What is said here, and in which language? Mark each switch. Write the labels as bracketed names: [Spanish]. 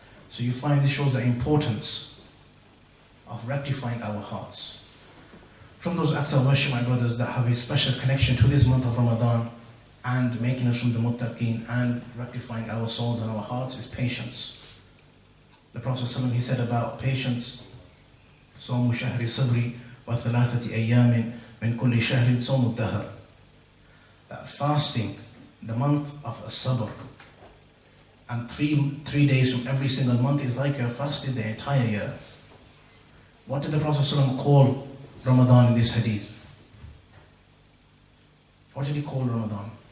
[English] So you find this shows the importance of rectifying our hearts. From those acts of worship, my brothers, that have a special connection to this month of Ramadan and making us from the muttaqeen and rectifying our souls and our hearts is patience. The Prophet ﷺ, he said about patience, [Arabic] صوم شهر الصبر وثلاثة أيام من كل شهر صوم الدهر. [English] That fasting, the month of Sabr, and three days from every single month is like you're fasting the entire year. What did the Prophet ﷺ call Ramadan in this hadith? What did he call Ramadan?